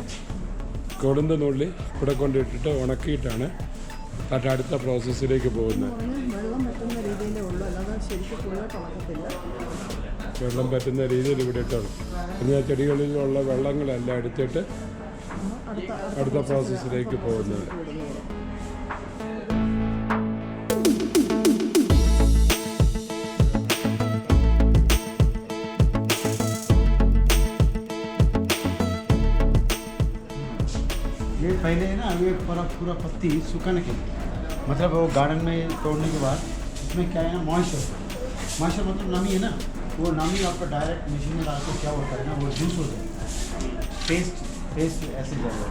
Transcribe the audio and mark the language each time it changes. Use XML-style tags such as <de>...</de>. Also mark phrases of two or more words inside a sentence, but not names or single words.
<ml>കൊളുന്ത് നുള്ളി ഇവിടെ കൊണ്ടിട്ടിട്ട് ഉണക്കിയിട്ടാണ് അടുത്ത പ്രോസസ്സിലേക്ക് പോകുന്നത്. വെള്ളം പറ്റുന്ന രീതിയിൽ ഇവിടെ ഇട്ടാണ്. പിന്നെ ചെടികളിലുള്ള വെള്ളങ്ങളെല്ലാം എടുത്തിട്ട് അടുത്ത പ്രോസസ്സിലേക്ക് പോകുന്നത്.</ml> <hi>ये पहले है ना, ये पूरा पत्ती सुखाने के लिए, मतलब वो गार्डन में तोड़ने के बाद इसमें क्या है ना, मॉइस्चर मतलब नमी है ना, वो नमी आपका डायरेक्ट मशीन में डाल के क्या होता है ना, वो जूस होता है, पेस्ट ऐसे जाएगा.</hi>